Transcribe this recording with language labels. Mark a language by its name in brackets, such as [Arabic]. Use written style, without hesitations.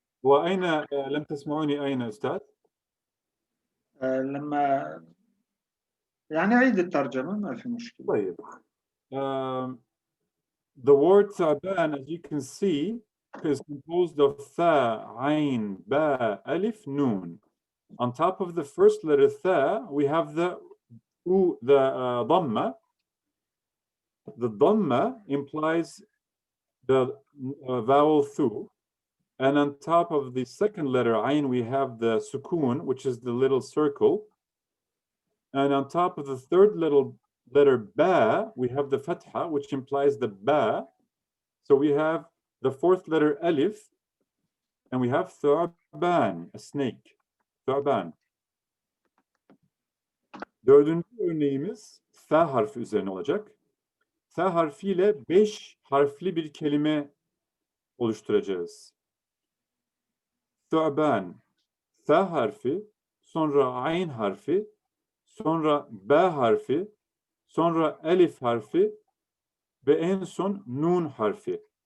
[Arabic] وأين لم تسمعوني أين أستاذ؟ لما يعني عيد الترجمة ما في مشكلة. طيب. [English] The word ثعبان, as you can see, is composed of tha, ayn, ba, alif, noon. On top of the first letter tha, we have the dhamma. The dhamma implies the vowel thu. And on top of the second letter ayn, we have the sukoon, which is the little circle. And on top of the third letter ba, we have the fatha, which implies the ba. So we have the fourth letter alif, and we have thu'ban, a snake. Thu'ban. [Turkish] Dördüncü örneğimiz tha harfi üzerine olacak. Tha harfiyle 5 harfli bir kelime oluşturacağız. Thu'ban, tha harfi, sonra ayn harfi, sonra ba harfi, sonra elif harfi ve en son nun harfi.